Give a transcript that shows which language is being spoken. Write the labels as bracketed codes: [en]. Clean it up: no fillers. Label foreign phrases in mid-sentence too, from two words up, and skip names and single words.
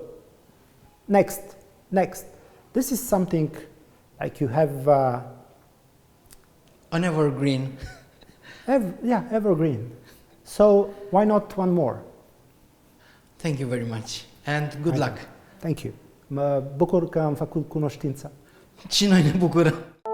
[en] Next. This is something like you have an evergreen. Evergreen. So why not one more? Thank you very much and good luck. Thank you. [ro] Mă bucur că am făcut cunoștința. Și noi ne bucurăm.